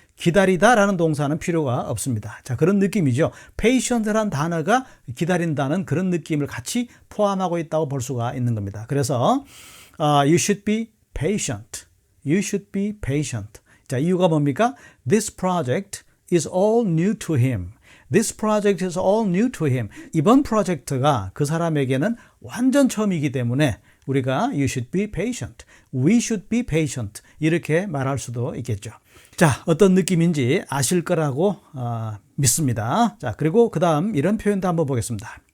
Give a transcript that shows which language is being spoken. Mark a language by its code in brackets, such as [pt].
[ko] 기다리다라는 동사는 필요가 없습니다. 자, 그런 느낌이죠. patient라는 단어가 기다린다는 그런 느낌을 같이 포함하고 있다고 볼 수가 있는 겁니다. 그래서 [en] you should be patient. You should be patient. [ko] 자, 이유가 뭡니까? [en] This project is all new to him. This project is all new to him. [ko] 이번 프로젝트가 그 사람에게는 완전 처음이기 때문에 우리가 [en] you should be patient. We should be patient. [ko] 이렇게 말할 수도 있겠죠. 자, 어떤 느낌인지 아실 거라고 믿습니다. 자, 그리고 그 다음 이런 표현도 한번 보겠습니다.